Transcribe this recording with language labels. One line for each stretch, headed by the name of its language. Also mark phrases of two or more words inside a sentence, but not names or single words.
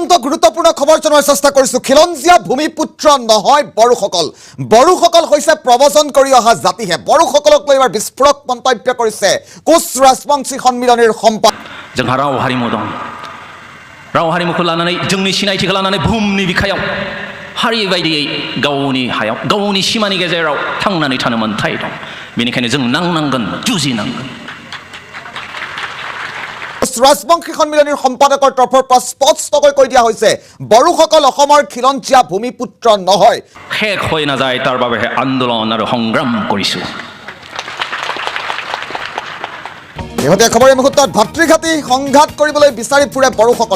Assamese: অত্যন্ত গুৰুত্বপূৰ্ণ খবৰ জনাৰ চেষ্টা কৰিছো। খিলঞ্জীয়া ভূমিপুত্ৰ নহয় বড়োসকল। বড়োসকল হৈছে প্ৰবচন কৰি অহা জাতিহে। বড়োসকলক লৈ এবাৰ বিস্ফোৰক মন্তব্য কৰিছে কোচ ৰাজবংশী সন্মিলনীৰ সম্পাদক।
Bodo: जोंहा राव हारिमु दं। राव हारिमुखौ लानानै जोंनि सिनायथिखौ लानानै बुहुमनि बिखायाव हारि बायदियै गावनि हायाव गावनि सिमानि गेजेराव थांनानै थानो मोन्थाय दं। बेनिखायनो जों नांनांगोन, जुजिनांगोन।
Assamese: ৰাজবংশী সন্মিলনীৰ সম্পাদকৰ তৰফৰ পৰা স্পষ্টকৈ কৈ দিয়া হৈছে বড়োসকল অসমৰ খিলঞ্জীয়া ভূমিপুত্ৰ নহয়। শেষ হৈ নাযায় তাৰ বাবেহে আন্দোলন আৰু সংগ্ৰাম কৰিছো। শেহতীয়া খবৰ এই মুহূৰ্তত ভাতৃঘাতী সংঘাত কৰিবলৈ বিচাৰি ফুৰে বড়োসকলে।